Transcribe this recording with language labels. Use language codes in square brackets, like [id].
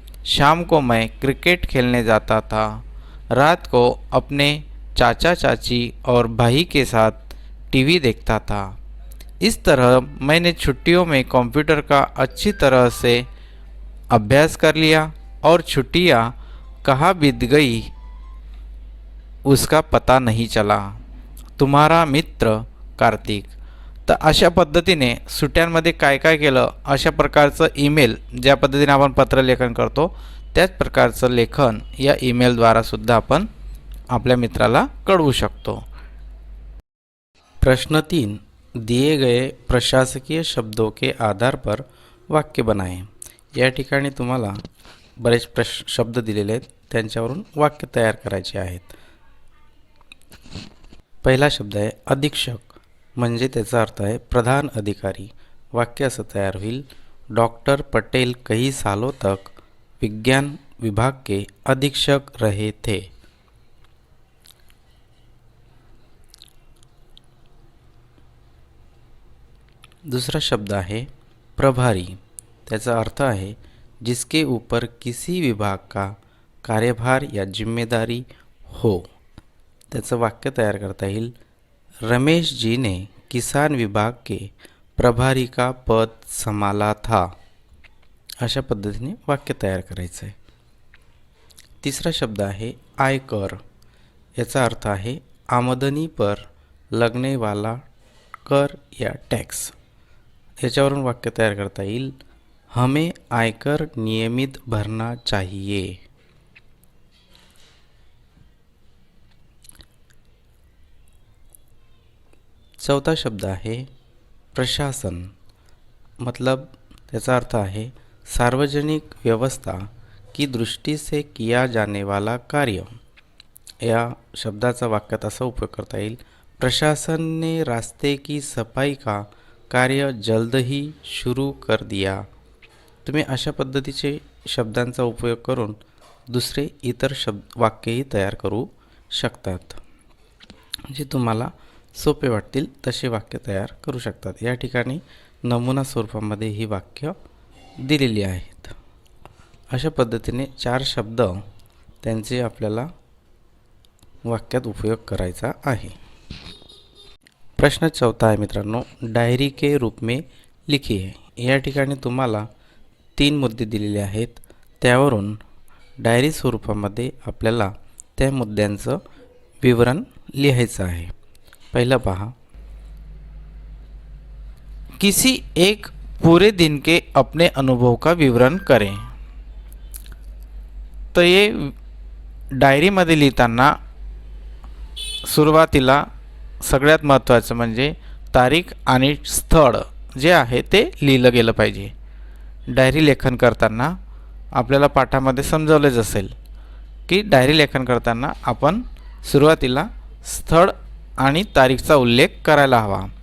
[hi] शाम को मैं क्रिकेट खेलने जाता था। रात को अपने चाचा चाची और भाई के साथ टीवी देखता था। इस तरह मैंने छुट्टियों में कंप्यूटर का अच्छी तरह से अभ्यास कर लिया और छुट्टियां कहाँ बीत गई उसका पता नहीं चला। तुम्हारा मित्र कार्तिक। [mr] तर अशा पद्धतीने सुट्ट्यांमध्ये काय काय केलं, अशा प्रकारचं ईमेल, ज्या पद्धतीने आपण पत्रलेखन करतो त्याच प्रकारचं लेखन या ईमेलद्वारा सुद्धा आपण आपल्या मित्राला कळवू शकतो। [hi] प्रश्न 3, दिए गए प्रशासकीय शब्दों के आधार पर वाक्य बनाएं। [mr] या ठिकाणी तुम्हाला बरेच शब्द दिलेले आहेत, त्यांच्यावरून वाक्य तयार करायचे आहेत। पहिला शब्द आहे अधीक्षक, म्हणजे त्याचा अर्थ आहे प्रधान अधिकारी। वाक्य असं तयार होईल, [hi] डॉक्टर पटेल कई सालों तक विज्ञान विभाग के अधीक्षक रहे थे। [mr] दूसरा शब्द आहे [hi] प्रभारी, [mr] त्याचा अर्थ आहे [hi] जिसके ऊपर किसी विभाग का कार्यभार या जिम्मेदारी हो। [mr] त्याचं वाक्य तयार करता येईल, [hi] रमेश जी ने किसान विभाग के प्रभारी का पद संभाला था। [mr] अशा पद्धतीने वाक्य तयार करायचं आहे। तिसरा शब्द आहे आयकर, याचा अर्थ आहे [hi] आमदनी पर लगने वाला कर या टॅक्स। [mr] याच्यावरून वाक्य तयार करता येईल, [hi] हमें आयकर नियमित भरना चाहिए। [mr] चौथा शब्द आहे प्रशासन, मतलब त्याचा अर्थ आहे [hi] सार्वजनिक व्यवस्था की दृष्टि से किया जाने वाला कार्य। [mr] या शब्दाचा वाक्यात असा उपयोग करता येईल, [hi] प्रशासन ने रास्ते की सफाई का कार्य जल्द ही शुरू कर दिया। [mr] तुम्ही अशा पद्धतीचे शब्दांचा उपयोग करून दुसरे इतर वाक्यही तयार करू शकतात, जे तुम्हाला सोपे वाटतील तसे वाक्य तयार करू शकतात। या ठिकाणी नमुना स्वरूपामध्ये ही वाक्य दिलेली आहेत। अशा पद्धतीने 4 शब्द त्यांचे आपल्याला वाक्यात उपयोग करायचा आहे। प्रश्न 4 आहे मित्रांनो, [hi] डायरी के रूप में लिखिए। [mr] या ठिकाणी तुम्हाला 3 मुद्दे दिलेले आहेत, त्यावरून डायरी स्वरूपामध्ये आपल्याला त्या मुद्द्यांचं विवरण लिहायचं आहे। [hi] पहला पहा, किसी एक पूरे दिन के अपने अनुभव का विवरण करें। [mr] तर ये डायरीमध्ये लिहिताना सुरुवातीला सगळ्यात महत्त्वाचं म्हणजे तारीख आणि स्थळ जे आहे ते लिहिलं गेलं पाहिजे। डायरी लेखन करताना आपल्याला पाठामध्ये समजवलेच असेल की डायरी लेखन करताना आपण सुरुवातीला स्थळ आणि तारीखचा उल्लेख करायला हवा।